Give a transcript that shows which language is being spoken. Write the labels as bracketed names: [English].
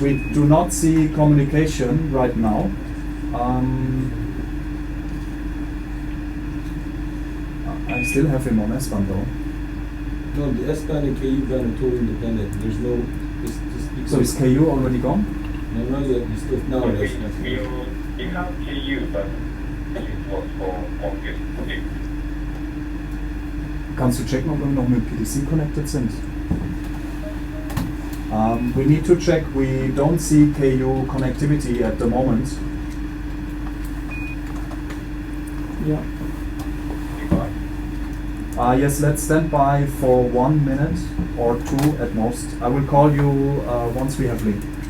[English] We do not see communication right now. I still have him on S-band though. No, the S-band and KU band are totally independent. There's no. It's just So is KU already gone? No, not yet. You still no. We That's have KU, but it was for August 6th. [German] Kannst du checken, ob wir noch mit PDC connected sind? [English] We need to check. We don't see KU connectivity at the moment. [German] Ja. [English] Yes, let's stand by for 1 minute or 2 at most. I will call you once we have link.